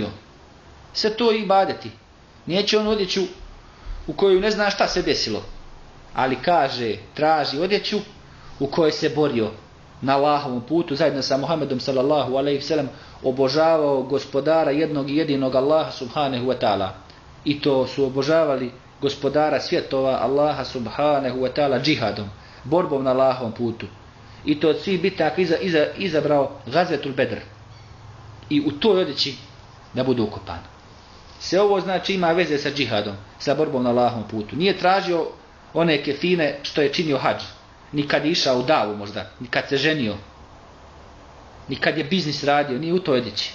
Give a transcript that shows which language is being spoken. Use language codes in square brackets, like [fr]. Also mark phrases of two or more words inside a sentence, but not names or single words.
[bs] Sve to i ibadeti. Neću onu odjeću u kojoj ne zna šta se desilo. Ali kaže, traži odjeću u kojoj se borio na Allahovom putu zajedno sa Muhammedom [ar] صلى الله عليه وسلم, [bs] obožavao gospodara jednog i jedinog Allaha [ar] سبحانه وتعالى. [bs] I to su obožavali gospodara svjetova Allaha [ar] سبحانه وتعالى [bs] džihadom, borbom na Allahovom putu. I to od svih bitaka izabrao Gazvetul Bedr. I u toj odjeći da bude ukopan. Sve ovo, znači, ima veze sa džihadom, sa borbom na Allahovom putu. Nije tražio one kefine što je činio hadž, ni kad je išao u davu možda, ni kad se ženio, ni kad je biznis radio, nije u toj odjeći.